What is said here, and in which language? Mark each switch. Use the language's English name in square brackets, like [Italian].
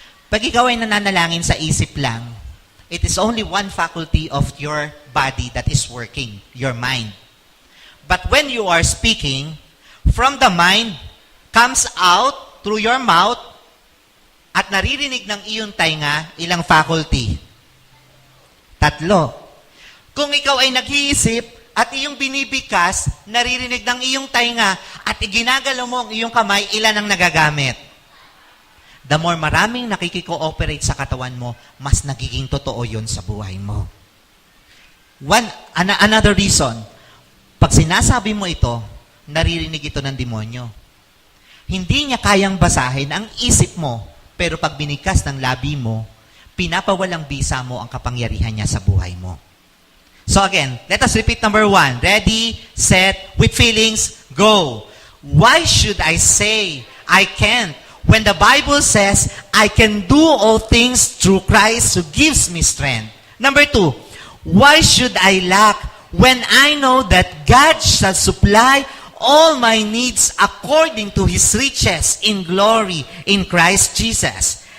[Filipino] Pag ikaw ay nananalangin sa isip lang, [English] it is only one faculty of your body that is working, your mind. But when you are speaking, from the mind, comes out through your mouth, [Filipino] at naririnig ng iyong tainga, ilang [English] faculty? 3. [Filipino] Kung ikaw ay nag-iisip, at iyong binibigkas, naririnig ng iyong tainga, at iginagalaw mo ang iyong kamay, ilan ang nagagamit? The more maraming nakikiko-operate sa katawan mo, mas nagiging totoo yun sa buhay mo. [English] Another reason, [Filipino] pag sinasabi mo ito, naririnig ito ng demonyo. Hindi niya kayang basahin ang isip mo, pero pag binigkas ng labi mo, pinapawalang bisa mo ang kapangyarihan niya sa buhay mo. [English] So again, let us repeat number 1. Ready, set, with feelings, go. Why should I say I can't when the Bible says I can do all things through Christ who gives me strength? Number 2, why should I lack when I know that God shall supply all my needs according to His riches in glory in Christ Jesus?